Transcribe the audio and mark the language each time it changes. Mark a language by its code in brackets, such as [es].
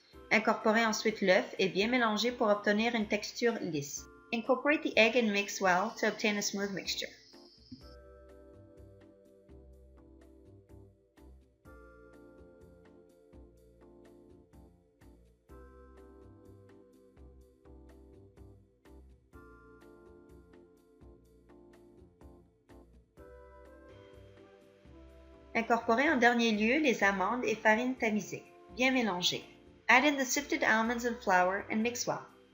[fr] Incorporez ensuite l'œuf et bien mélanger pour obtenir une texture lisse. [en] Incorporate the egg and mix well to obtain a smooth mixture. [fr] Incorporez en dernier lieu les amandes et farine tamisée. Bien mélanger. [en] Add in the sifted almonds and flour and mix well.